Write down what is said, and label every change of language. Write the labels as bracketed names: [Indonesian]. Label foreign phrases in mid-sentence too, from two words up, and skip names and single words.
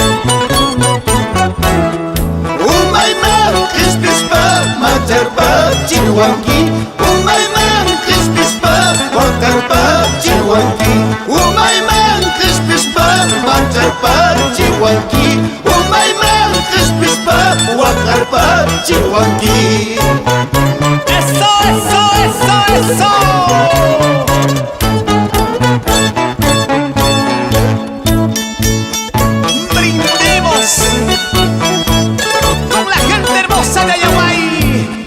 [Quechua] Umayma, crispespa, materpa, chihuanqui. Umayma, crispespa, wakarpa, chihuanqui. Umayma, crispespa, materpa, chihuanqui. Umayma, crispespa, wakarpa, chihuanqui. [Spanish] ¡Eso, eso, eso, eso! ¡Brindemos con la gente hermosa de Ayahuay!